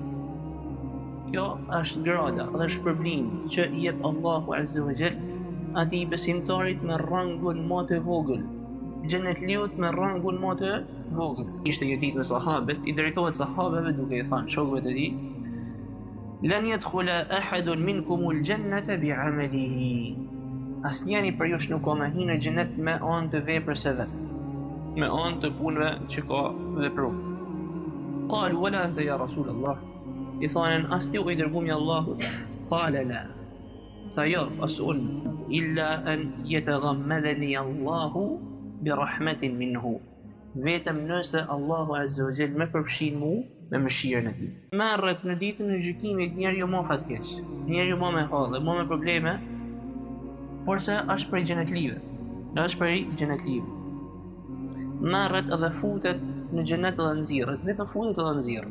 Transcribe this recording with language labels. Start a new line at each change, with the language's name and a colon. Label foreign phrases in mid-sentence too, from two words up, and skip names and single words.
Albanian: Kjo është grada dhe shpërblim që i jep Allahu
Arabic: عز وجل
Albanian: atij besimtarit me rangun më të vogël. Xhenetliut me rangun më të vogël. Ishte një ditë me sahabët, i drejtohet sahabëve duke i thënë shokëve të tij:
Arabic: "لن يدخل أحد منكم الجنة بعمله."
Albanian: Asnjëri për jush nuk ka me hinë në xhenet me anë të veprës së vet, me anë të punëve që ka vepruar.
Arabic: قالوا ولا أنت يا رسول الله.
Albanian: I thanë as ti o i dërguari i Allahut.
Arabic: قال لا.
Albanian: Tha jo, as unë,
Arabic: إلا أن يتغمدني الله برحمة منه.
Albanian: Vetëm nëse Allahu
Arabic: عز وجل
Albanian: më përfshin mu me mëshirën e tij. Marrët në ditën e gjykimit njeriu më fatkeq, njeriu më me hallë, më me probleme, por se është prej xhenetlive. Marrët edhe futet në xhenet edhe nxirret, vetëm futet edhe nxirret.